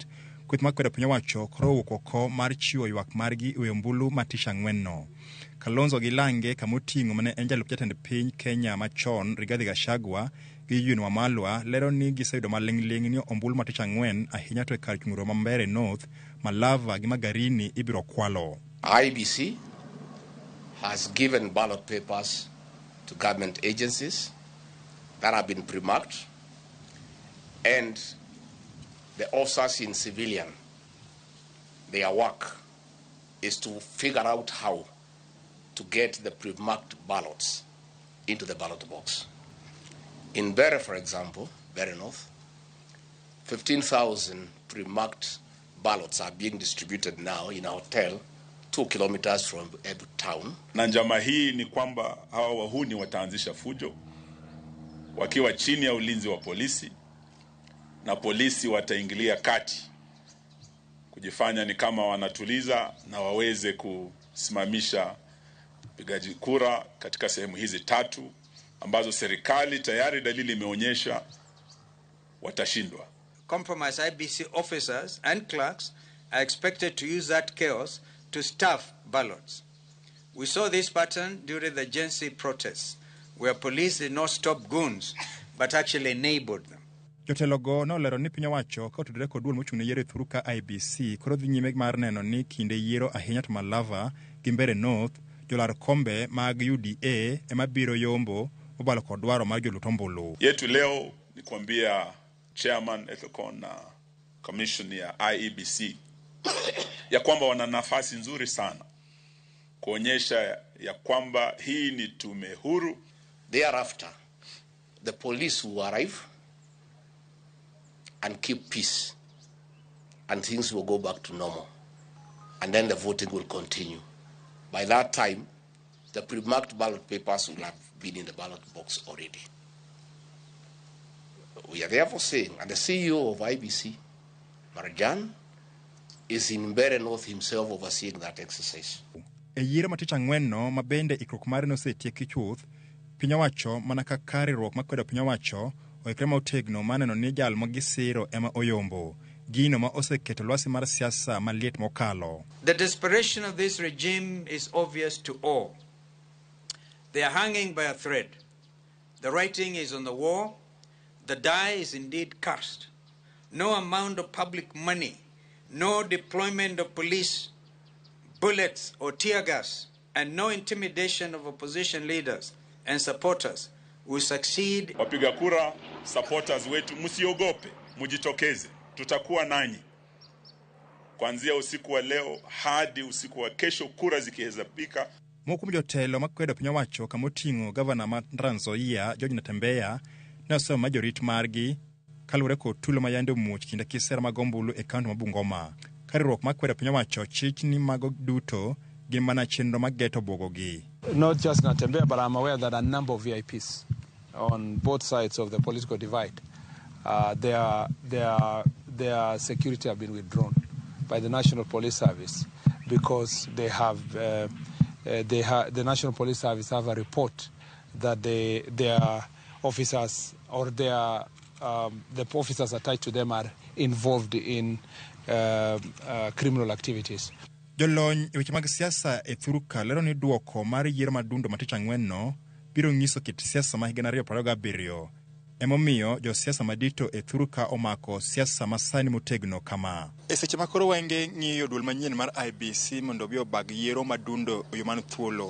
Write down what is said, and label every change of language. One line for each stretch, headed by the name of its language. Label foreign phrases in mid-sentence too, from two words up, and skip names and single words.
Luo (Kenya and Tanzania): Kweth makwedo piny owacho koro owuok oko mar chiwo ywak margi e ombulu ma tich ang'wen no. Kalonzo gi Lange kamoting'o mane en jalup jatend piny Kenya machon Rigathi Gachagua gi Eugene Wamalwa lero ni giseyudo maling'ling' ni ombulu ma tich ang'wen ahinya to e kar chung'ro ma Mbeere North, Malava gi Magarini ibiro kwalo.
English: IEBC has given ballot papers to government agencies that have been pre-marked, and the officers in civilian, their work is to figure out how to get the pre-marked ballots into the ballot box. In Mbeere, for example, Mbeere North, 15,000 pre-marked ballots are being distributed now in a hotel 2 kilometers from every town.
Swahili: Na njama hii ni kwamba hawa wahuni wataanzisha fujo wakiwa chini ya ulinzi wa polisi, na polisi wataingilia kati kujifanya ni kama wanatuliza na waweze kusimamisha pigaji kura katika sehemu hizi tatu ambazo serikali tayari dalili imeonyesha watashindwa.
English: Compromised IEBC officers and clerks are expected to use that chaos to stuff ballots. We saw this pattern during the Gen Z protests, where police did not stop goons, but actually enabled them.
Luo (Kenya and Tanzania): Jotelogo nolero ni piny owacho ka otudore kod duol mochung'ne yiero e thuru ka IEBC koro dhi nyime mar neno ni kinde yiero ahinya to Malava gi Mbeere North jolar kombe mag UDA ema biro yombo obalo kod dwaro mar jolut ombulu.
Swahili: Yetu leo ni kuambia Chairman Ethekon na Commission ya IEBC ya kwamba wana nafasi nzuri sana kuonyesha ya kwamba hii ni tume huru.
English: Thereafter, the police will arrive and keep peace, and things will go back to normal, and then the voting will continue. By that time, the pre-marked ballot papers will have been in the ballot box already. We are therefore saying, and the CEO of IEBC, Marjan, is in Mbeere North himself overseeing that exercise.
Luo (Kenya and Tanzania): E yiero matich ang'wen no mabende ikruok mare nosetieki chuth, piny owacho mana kaka riwruok makwedo piny owacho oikre motegno maneno ni jal magisiro ema oyombo gino ma oseketo lwasi mar siasa maliet mokalo.
English: The desperation of this regime is obvious to all. They are hanging by a thread. The writing is on the wall. The die is indeed cast. No amount of public money, no deployment of police, bullets or tear gas, and no intimidation of opposition leaders and supporters will succeed.
Swahili: Wapiga kura, supporters wetu, msiogope, mujitokeze. Tutakuwa nanyi kuanzia usiku wa leo hadi usiku wa kesho, kura zikihesabika.
Luo (Kenya and Tanzania): Mokuom jotelo makwedo piny owacho kamoting'o gavana ma Trans Nzoia George Natembeya ne osomo majorit margi kaluwore kod tulo ma yande omuoch kinde kisera mag ombulu e kaunti ma Bungoma. Ka riwruok makwedo piny owacho chich ni mago duto gin mana chenro mageto bwogogi.
English: Not just Natembeya, but I'm aware that a number of VIPs on both sides of the political divide, their security have been withdrawn by the National Police Service because they have the National Police Service have a report that their officers or the officers attached to them are involved in criminal activities.
Luo (Kenya and Tanzania): Jolony e weche mag siasa e thuru ka lero ni duoko mar yiero madundo matich ang'wen no biro nyiso kit siasa ma higa 2027. Emomiyo jo siasa madito e thuru ka omako siasa masani motegno kama. E seche makoro wenge ng'iyo duol manyien mar IEBC mondo bi obag yiero madundo yo man thuolo.